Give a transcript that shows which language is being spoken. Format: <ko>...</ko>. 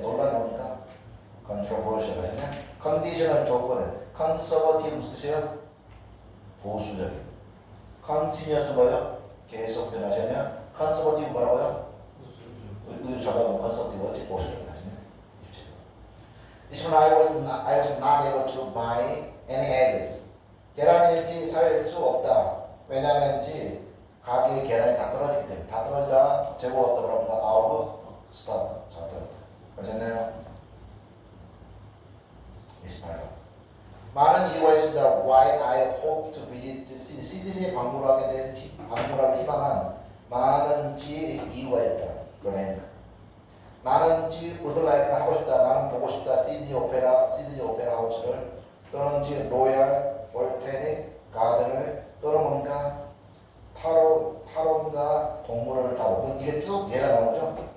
<ko>논란이 뭡니까? controversial 하잖아요. 컨디셔널 조건은 conservative 무슨 뜻이에요? 보수적인. continuous 뭐예요? 계속된 하잖아요. conservative 뭐라고요? 이거 저거 conservative 뭐지? 보수적인 하잖아요.</ko> <en>This one I was not able to buy any eggs.</en> <ko>계란이지 살 수 없다. 왜냐면 가게에 계란이 다 떨어지기 때문에 다 떨어지다 재고 없다 그럽니다.</ko> <en>out of stock.</en> <ko>다 떨어졌다. 아셨나요? 28번. 많은 이유가 있습니다.</ko> <en>Why I hope to visit Sydney.</en> <ko>시드니에 방문하기 희망하는 많은 이유가 있다. 그러니까 나는 would like를 하고 싶다. 나는 보고 싶다. 시드니 오페라 하우스를 또는 로얄 볼테닉 가든을 또는 뭔가 타론과 동물원을 가고 이게 쭉 예가 나온 거죠.</ko>